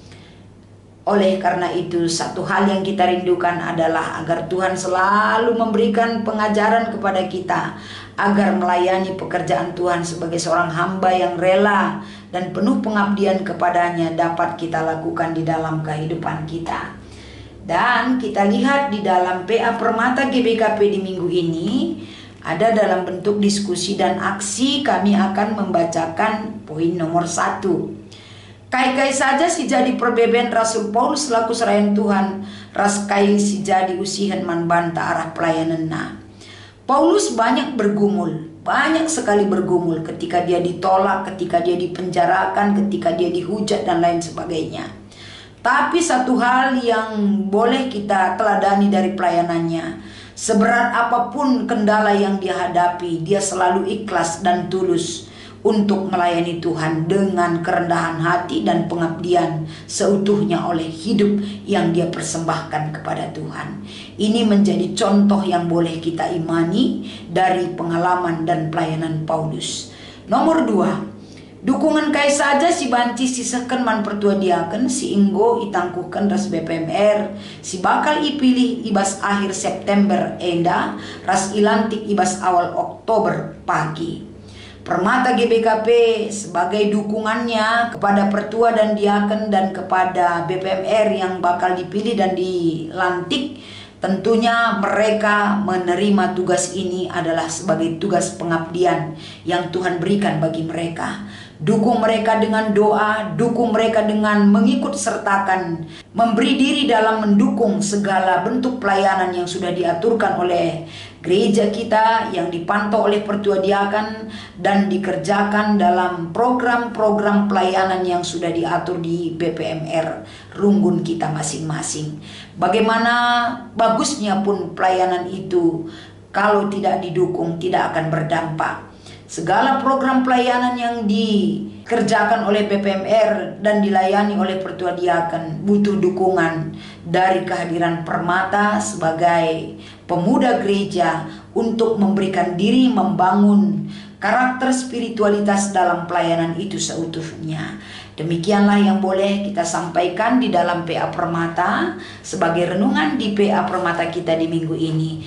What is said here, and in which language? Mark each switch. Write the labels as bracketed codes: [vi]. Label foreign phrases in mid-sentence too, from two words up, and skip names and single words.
[id] Oleh karena itu, satu hal yang kita rindukan adalah agar Tuhan selalu memberikan pengajaran kepada kita agar melayani pekerjaan Tuhan sebagai seorang hamba yang rela dan penuh pengabdian kepadanya dapat kita lakukan di dalam kehidupan kita. Dan kita lihat di dalam PA Permata GBKP di minggu ini ada dalam bentuk diskusi dan aksi. Kami akan membacakan poin nomor 1. [btx] Kai-kai saja si jadi perbeben Rasul Paulus selaku serayan Tuhan, ras kai si jadi usihan man banta arah pelayanan na. [id] Paulus banyak sekali bergumul ketika dia ditolak, ketika dia dipenjarakan, ketika dia dihujat dan lain sebagainya. Tapi satu hal yang boleh kita teladani dari pelayanannya, seberat apapun kendala yang dia hadapi, dia selalu ikhlas dan tulus untuk melayani Tuhan dengan kerendahan hati dan pengabdian seutuhnya oleh hidup yang dia persembahkan kepada Tuhan. Ini menjadi contoh yang boleh kita imani dari pengalaman dan pelayanan Paulus. [btx] Nomor 2, dukungan kai saja si banci sisakan man pertua diaken si inggo itangkukan ras BPMR si bakal ipilih ibas akhir September enda ras ilantik ibas awal Oktober pagi. [id] Permata GBKP sebagai dukungannya kepada pertua dan diaken dan kepada BPMR yang bakal dipilih dan dilantik, tentunya mereka menerima tugas ini adalah sebagai tugas pengabdian yang Tuhan berikan bagi mereka. Dukung mereka dengan doa, dukung mereka dengan mengikut sertakan, memberi diri dalam mendukung segala bentuk pelayanan yang sudah diaturkan oleh gereja kita, yang dipantau oleh pertua diaken dan dikerjakan dalam program-program pelayanan yang sudah diatur di BPMR Runggun kita masing-masing. Bagaimana bagusnya pun pelayanan itu, kalau tidak didukung tidak akan berdampak. Segala program pelayanan yang dikerjakan oleh BPMR dan dilayani oleh pertua diaken butuh dukungan dari kehadiran Permata sebagai pemuda gereja untuk memberikan diri membangun karakter spiritualitas dalam pelayanan itu seutuhnya. Demikianlah yang boleh kita sampaikan di dalam PA Permata sebagai renungan di PA Permata kita di minggu ini.